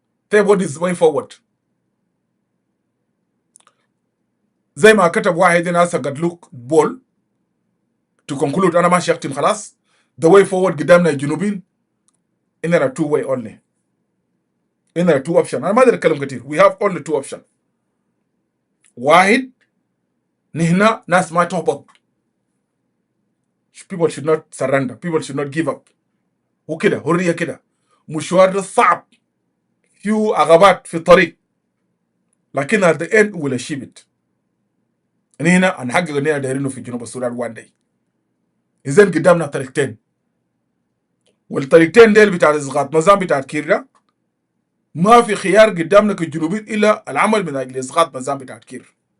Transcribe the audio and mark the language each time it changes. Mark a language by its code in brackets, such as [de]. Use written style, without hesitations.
[ar] طيب [en] what is way forward؟ [ar] زي ما كتب واحد هنا قدلوك بول [en] to conclude [ar] انا ماشي اختم خلاص. [en] the way forward [ar] قدامنا الجنوبين اننا [en] two way only. [ar] اننا [en] two option. [ar] انا ما ادري اتكلم كتير. [en] we have only two option. [ar] واحد نهنا ناس ما تهبط. [en] people should not surrender. people should not give up. [ar] وكده حريه كده. مشوار صعب فيه عقبات في الطريق لكن [en] at the end we'll achieve it. [ar] هنا هنحقق اننا دايرينه في جنوب السودان [en] one day. [ar] اذا قدامنا طريقتين والطريقتين ديل بتاع الاسقاط نظام بتاع كير ده ما في خيار قدامنا كجنوبيين الا العمل من اجل اسقاط نظام بتاع كير.